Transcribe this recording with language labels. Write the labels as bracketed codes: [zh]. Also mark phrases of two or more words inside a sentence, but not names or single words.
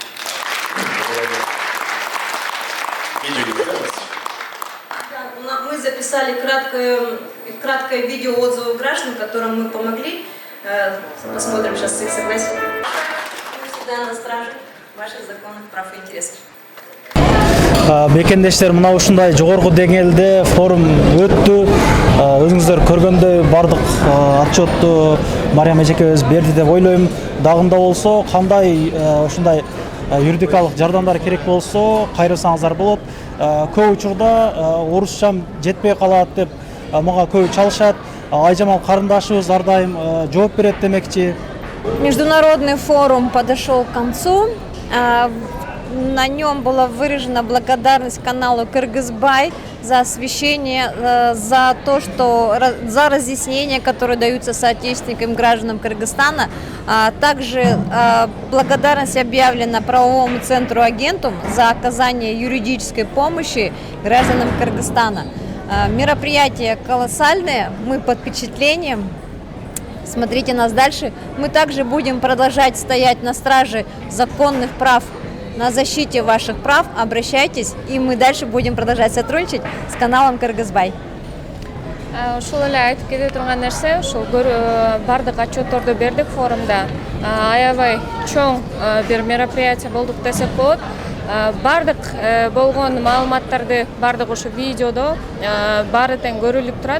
[ru] Да, мы записали краткое видео отзывов граждан, которым мы помогли. Посмотрим сейчас их согласие. Мы всегда на страже ваших законных прав и интересов. [ky] Мекендештер, мына ушундай жогорку деңгээлде форум өттү. Өзүңүздөр көргөндөй бардык отчетту Мария эжекебиз берди деп ойлойм. Дагында болсо кандай ушундай юридикалык жардамдар керек болсо кайрылсаңыздар болот. Көп учурда орусчам жетпей калат деп мага көп чалышат. Айжамал карындашыбыз ар дайым жооп берет демекчи. [ru] Международный форум подошел к концу. На нем была выражена благодарность каналу Кыргызбай за освещение, за то, что за разъяснения, которые даются соотечественникам гражданам Кыргызстана. Также благодарность объявлена правовому центру Агентум за оказание юридической помощи гражданам Кыргызстана. Мероприятие колоссальное, мы под впечатлением. Смотрите нас дальше. Мы также будем продолжать стоять на страже законных прав, на защите ваших прав. Обращайтесь, и мы дальше будем продолжать сотрудничать с каналом Кыргызбай. [ky] Ушул эле айтып кете турган нерсе, ушул бардык отчетторду бердик форумда. Аябай чоң бир мероприятие болдук десек болот. Бардык болгон маалыматтарды бардык ушу видеодо баары тең көрүлүп турат.